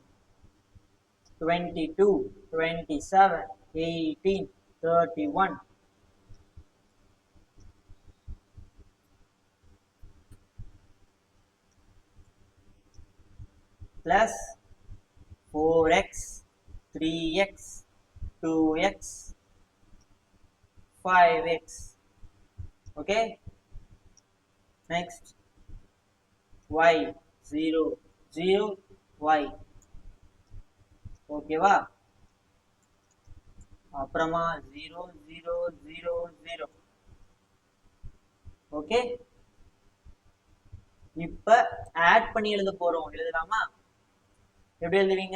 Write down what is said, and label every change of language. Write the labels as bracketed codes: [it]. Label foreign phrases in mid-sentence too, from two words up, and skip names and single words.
[en] 22 27 18 31 plus 4x 3x 2x 5x. okay, next y 0 0 y. [ta] ஓகேவா? அப்புறமா 0 0 0 0. ஓகே, இப்ப ஆட் பண்ணி எழுத போறோம். எழுதலாமா? எப்படி எழுதுவீங்க?